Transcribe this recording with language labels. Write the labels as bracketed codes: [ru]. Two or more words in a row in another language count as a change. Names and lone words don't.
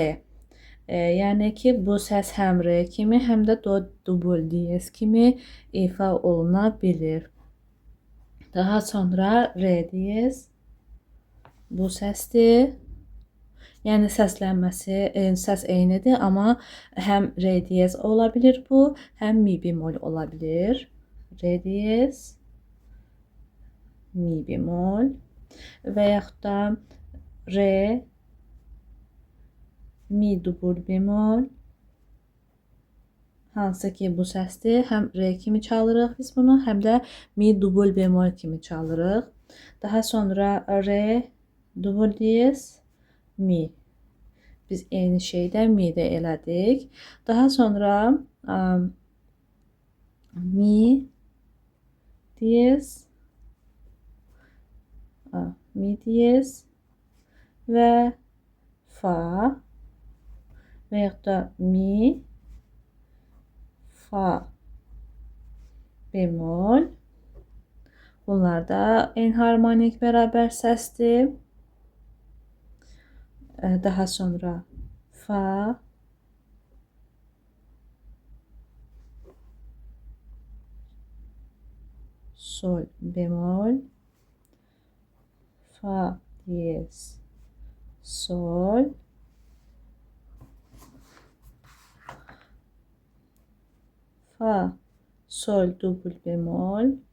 [az] Yəni ki, bu səs həm re kimi, həm də do dubl diyez kimi ifa oluna bilir. Daha sonra re diyez bu səsdir. Yəni səslənməsi, səs eynidir, amma həm re diyez ola bilir bu, həm mi bemol ola bilir. Re diyez, mi bemol və yaxud da re, mi dubl bemol, hansı ki bu səsdir. Həm re kimi çalırıq biz bunu, həm də mi dubl bemol kimi çalırıq. Daha sonra re dubl diyez, mi. Biz eyni şeydə mi də elədik. Daha sonra mi diyez, mi diyez və fa və yaxud da mi, fa bemol. Bunlar da enharmonik bərabər səsdir. Daha sonra fa, sol bemol, fa diyez, sol, fa, sol dubl bemol,